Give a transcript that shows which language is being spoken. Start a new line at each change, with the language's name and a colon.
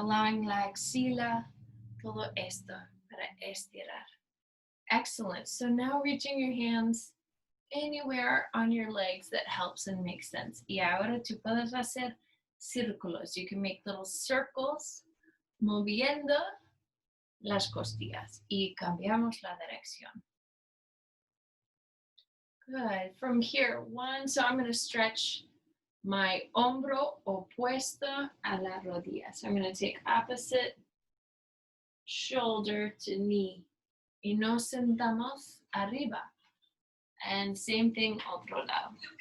English: Allowing
Spanish: la axila, todo esto para estirar.
English: Excellent. So now reaching your hands anywhere on your legs that helps and makes sense.
Spanish: Y ahora tú puedes hacer círculos.
English: You can make little circles
Spanish: moviendo las costillas. Y cambiamos la dirección.
English: Good. From here, so I'm going to stretch my
Spanish: hombro opuesto a la rodilla.
English: So I'm going to take opposite shoulder to knee.
Spanish: Y nos sentamos arriba.
English: And same thing,
Spanish: otro lado.